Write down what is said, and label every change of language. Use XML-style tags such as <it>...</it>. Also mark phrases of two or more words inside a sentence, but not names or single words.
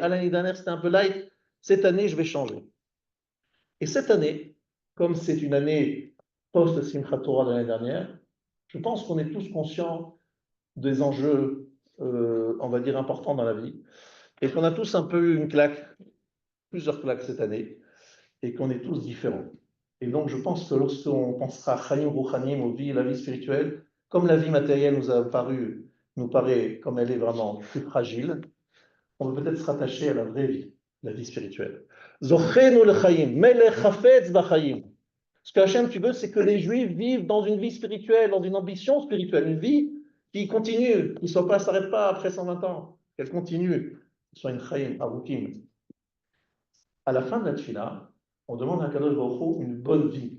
<fr>À l'année dernière, c'était un peu light. Cette année, je vais changer. Et cette année, comme c'est une année post-Simchat Torah de l'année dernière, je pense qu'on est tous conscients des enjeux, on va dire, importants dans la vie, et qu'on a tous un peu eu une claque, plusieurs claques cette année, et qu'on est tous différents. Et donc, je pense que lorsqu'on pensera à</fr> <he>חיים רוחניים,</he> <fr>aux vies, la vie spirituelle, comme la vie matérielle nous paraît comme elle est vraiment plus fragile, on peut peut-être se rattacher à la vraie vie, la vie spirituelle.</fr> <he>זכרנו לחיים מלך חפץ בחיים.</he> <fr>Ce que Hachem, tu veux, c'est que les Juifs vivent dans une vie spirituelle, dans une ambition spirituelle, une vie qui continue, qui ne s'arrête pas après 120 ans, qu'elle continue, soit une</fr> <he>חיים ארוכים.</he> <fr>À la fin de la tfila, on demande à</fr> <he>קדוש ברוך הוא</he> <fr>une bonne vie.</fr>